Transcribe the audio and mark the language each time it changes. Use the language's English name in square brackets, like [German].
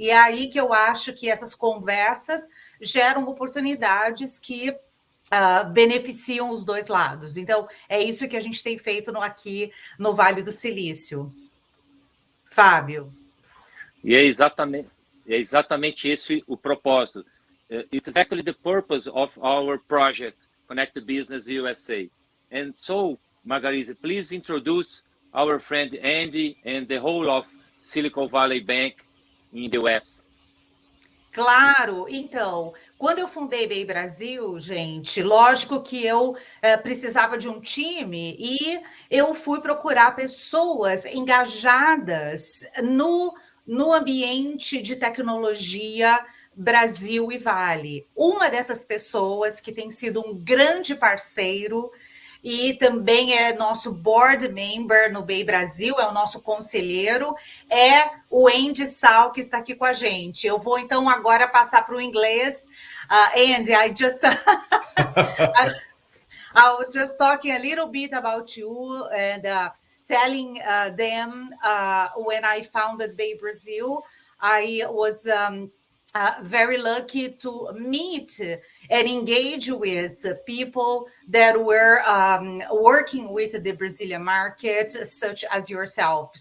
[Portuguese] E é aí que eu acho que essas conversas geram oportunidades que beneficiam os dois lados. Então, é isso que a gente tem feito aqui no Vale do Silício. Fábio. E é exatamente esse o propósito. [English] It's exactly the purpose of our project, Connect Business USA. And so, Margarise, please introduce our friend Andy and the whole of Silicon Valley Bank in the US. [Portuguese] Claro, então, quando eu fundei BayBrazil, gente, lógico que eu precisava de um time e eu fui procurar pessoas engajadas no ambiente de tecnologia Brasil e Vale. Uma dessas pessoas que tem sido um grande parceiro e também é nosso board member no BayBrazil, é o nosso conselheiro, é o Andy Tsao, que está aqui com a gente. Eu vou, então, agora passar para o inglês. [English] Andy, I was just talking a little bit about you and telling them when I founded BayBrazil, I was very lucky to meet and engage with people that were working with the Brazilian market, such as yourself.